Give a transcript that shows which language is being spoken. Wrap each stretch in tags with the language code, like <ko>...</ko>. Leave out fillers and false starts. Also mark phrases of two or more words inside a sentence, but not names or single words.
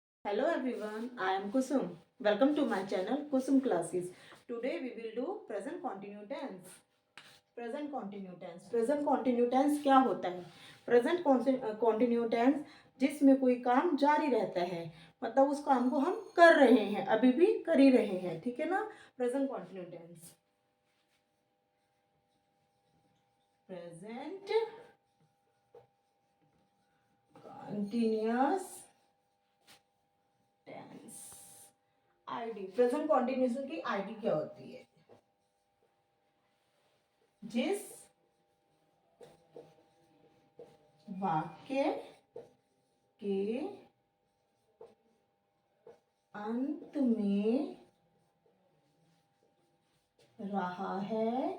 <en>Hello everyone, I am Kusum. Welcome to my channel Kusum Classes. Today we will do present continuous tense. Present continuous tense. Present continuous tense</en> <hi>क्या होता है?</hi> <en>Present continuous tense</en> <hi>जिसमें कोई काम जारी रहता है, मतलब उस काम को हम कर रहे हैं, अभी भी कर ही रहे हैं, ठीक है ना?</hi> <en>Present continuous tense. Present continuous टेंस।</en> <hi>आईडी,</hi> <en>present continuous</en> <hi>की आईडी क्या होती है? जिस वाक्य के अंत में रहा है,</hi>